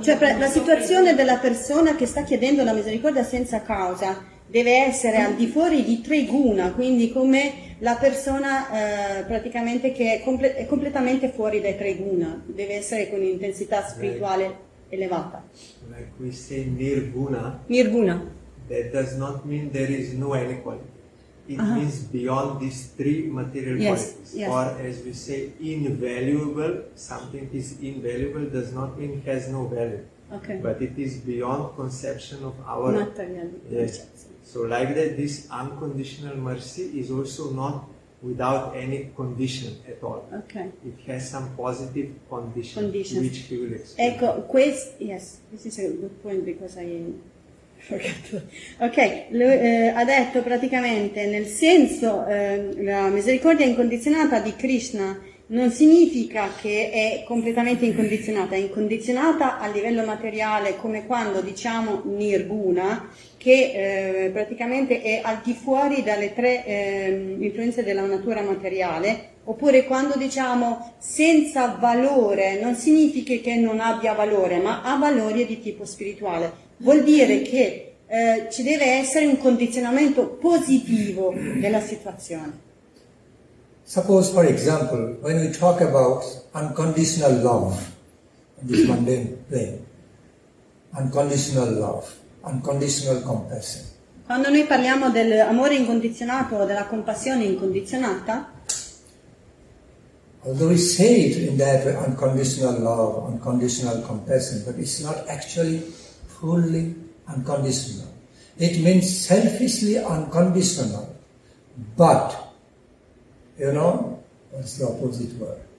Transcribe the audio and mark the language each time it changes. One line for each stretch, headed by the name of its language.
Italian: Cioè la situazione della persona che sta chiedendo la misericordia senza causa deve essere al di fuori di tre guna, quindi come la persona praticamente che è completamente fuori dai tre guna, deve essere con un'intensità spirituale elevata.
English: Like we say nirguna, that does not mean there is no inequality. It means beyond these three material qualities. Yes. Or as we say, invaluable, something is invaluable does not mean has no value. Okay. But it is beyond conception of our... Material. Yes. So like that, this unconditional mercy is also not without any condition at all. Okay. It has some positive conditions. Which he will explain. Ecco, this is a good point because I forgot.
Italian: Ok, ha detto praticamente nel senso la misericordia incondizionata di Krishna non significa che è completamente incondizionata, è incondizionata a livello materiale come quando diciamo nirguna, che praticamente è al di fuori dalle tre influenze della natura materiale, oppure quando diciamo senza valore non significa che non abbia valore, ma ha valori di tipo spirituale. Vuol dire che ci deve essere un condizionamento positivo della situazione.
English: Suppose, for example, when we talk about unconditional love on this mundane plane, unconditional love, unconditional compassion.
Italian: Quando noi parliamo dell'amore incondizionato o della compassione incondizionata,
English: although we say it in that way, unconditional love, unconditional compassion, but it's not actually fully unconditional. It means selfishly unconditional, but what's the opposite word?